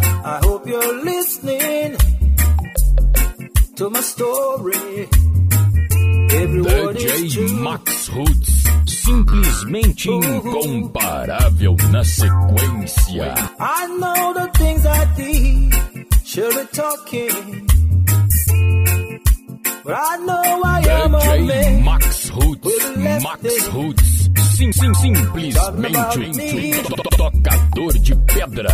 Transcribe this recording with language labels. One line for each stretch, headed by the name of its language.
English: I hope you're listening to my story.
Portuguese: DJ Max Roots, simplesmente incomparável na sequência.
English: I know the things I did, should be talking, but I know I am a
Portuguese: DJ
English: man.
Portuguese: Max Roots, simplesmente tocador de pedras.